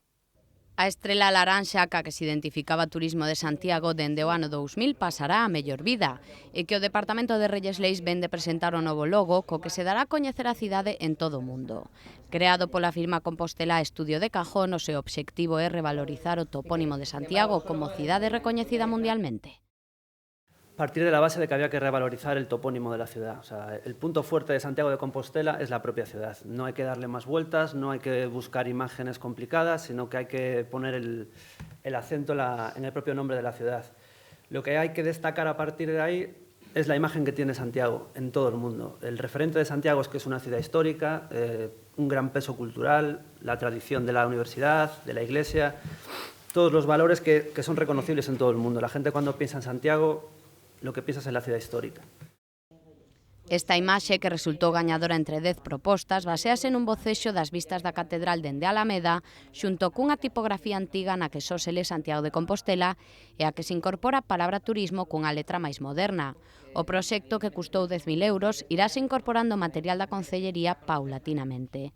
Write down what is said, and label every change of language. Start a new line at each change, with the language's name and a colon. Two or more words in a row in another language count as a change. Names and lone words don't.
Galician: A estrela laranxa ca que se identificaba Turismo de Santiago dende o ano 2000 pasará a mellor vida e que o Departamento de Reyes Leis ven de presentar o novo logo co que se dará a coñecer a cidade en todo o mundo. Creado pola firma Compostela Estudio de Cajón, o seu obxectivo é revalorizar o topónimo de Santiago como cidade recoñecida mundialmente.
Spanish: Partir de la base de que había que revalorizar el topónimo de la ciudad. O sea, el punto fuerte de Santiago de Compostela es la propia ciudad. No hay que darle más vueltas, no hay que buscar imágenes complicadas, sino que hay que poner el acento en el propio nombre de la ciudad. Lo que hay que destacar a partir de ahí es la imagen que tiene Santiago en todo el mundo. El referente de Santiago es que es una ciudad histórica, un gran peso cultural, la tradición de la universidad, de la iglesia, todos los valores que son reconocibles en todo el mundo. La gente cuando piensa en Santiago, lo que piensas en la ciudad histórica.
Galician: Esta imaxe, que resultou gañadora entre 10 propostas, basease nun bocexo das vistas da Catedral dende Alameda, xunto cunha tipografía antiga na que só se le Santiago de Compostela e a que se incorpora a palabra turismo cunha letra máis moderna. O proxecto, que custou 10.000 euros, irase incorporando material da Concellería paulatinamente.